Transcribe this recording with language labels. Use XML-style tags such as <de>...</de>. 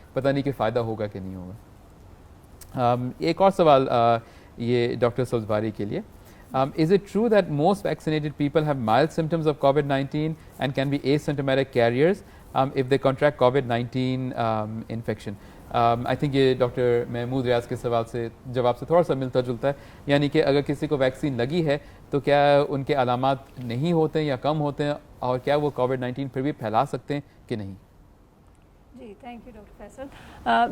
<ur>پتہ نہیں کہ فائدہ ہوگا کہ نہیں ہوگا. ایک اور سوال یہ ڈاکٹر سبزواری کے لیے.</ur> <en>Is it true that most vaccinated people have mild symptoms of COVID-19 and can be asymptomatic carriers if they contract COVID-19 infection? I think</en> <ur>یہ ڈاکٹر محمود ریاض کے سوال سے جواب سے تھوڑا سا ملتا جلتا ہے. یعنی کہ اگر کسی کو ویکسین لگی ہے تو کیا ان کے علامات نہیں ہوتے ہیں یا کم ہوتے ہیں، اور کیا وہ COVID-19 پھر بھی پھیلا سکتے ہیں کہ نہیں؟ جی تھینک یو ڈاکٹر فیصل.</ur>